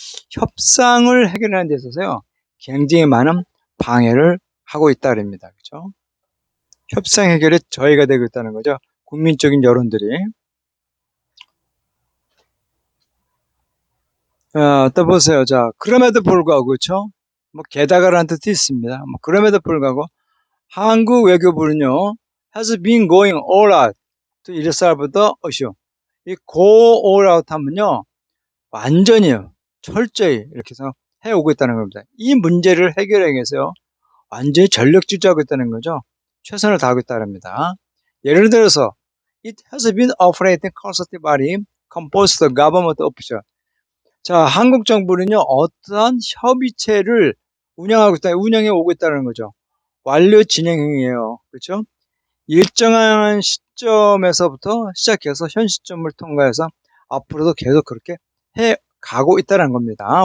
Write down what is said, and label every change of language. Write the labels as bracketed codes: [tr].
[ko] 협상을 해결하는 데 있어서요, 굉장히 많은 방해를 하고 있다 그럽니다. 그렇죠? 협상 해결에 저해가 되고 있다는 거죠. 국민적인 여론들이. 또 보세요. 자, 그럼에도 불구하고, 그렇죠? 뭐, 게다가라는 뜻이 있습니다. 뭐, 그럼에도 불구하고, 한국 외교부는요, [en] has been going all out to resolve the issue. [ko] 이 [en] go all out [ko] 하면요, 완전히요, 철저히 이렇게 해서 해오고 있다는 겁니다. 이 문제를 해결하기 위해서요, 완전히 전력 질주하고 있다는 거죠. 최선을 다하고 있다는 겁니다. 예를 들어서, [en] it has been operating consultative body composed of government official. [ko] 자, 한국 정부는요, 어떠한 협의체를 운영해 오고 있다는 거죠. 완료 진행형이에요. 그렇죠? 일정한 시점에서부터 시작해서 현 시점을 통과해서 앞으로도 계속 그렇게 해 가고 있다는 겁니다.